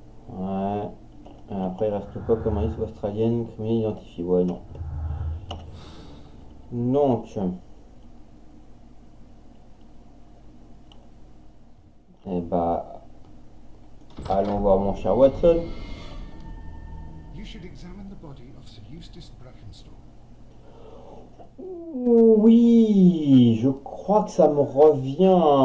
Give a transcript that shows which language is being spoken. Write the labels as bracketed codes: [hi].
[fr] Ouais. Et après, il reste quoi comme indice australienne, criminel identifié? Ouais, non. Donc. Eh bah. Allons voir mon cher Watson. [en] You should examine the body of Sir Eustace Brackenstall. [fr] Oui, je crois que ça me revient.